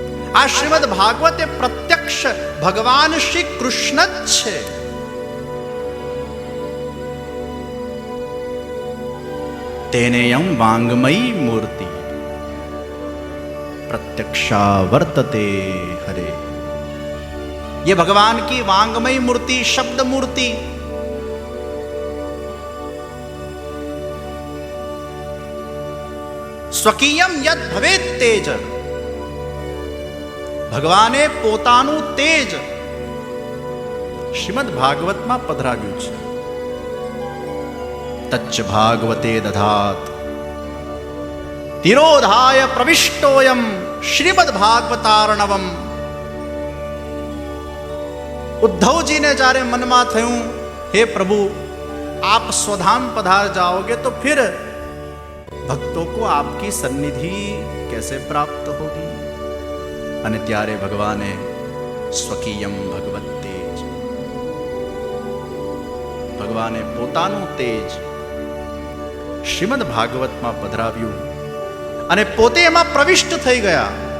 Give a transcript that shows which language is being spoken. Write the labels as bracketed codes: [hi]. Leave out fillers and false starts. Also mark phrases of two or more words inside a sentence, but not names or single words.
[gu] આ શ્રીમદ ભાગવત એ પ્રત્યક્ષ ભગવાન શ્રી કૃષ્ણ જ છે. [sa] તેનેયમ વાંગમયી મૂર્તિ प्रत्यक्षा वर्तते हरे. [hi] ये भगवान की वांगमय मूर्ति, शब्द मूर्ति, [sa] स्वकीयम यद भवेत तेज, [gu] ભગવાને પોતાનું તેજ શ્રીમદ ભાગવતમાં પધરાવ્યું છે. [sa] તચ્ચ ભાગવતે દધાત તિરોધાય પ્રવિષ્ટોયમ શ્રીમદ ભાગવતાર્ણવમ. [gu] ઉદ્ધવજીને જ્યારે મનમાં થયું, હે પ્રભુ [hi] आप स्वधाम पधार जाओगे तो फिर भक्तों को आपकी सन्निधि कैसे प्राप्त होगी. [gu] અને ત્યારે ભગવાને સ્વકીયમ ભગવત તેજ, ભગવાને પોતાનું તેજ શ્રીમદ ભાગવતમાં પધરાવ્યું અને પોતે એમાં પ્રવિષ્ટ થઈ ગયા.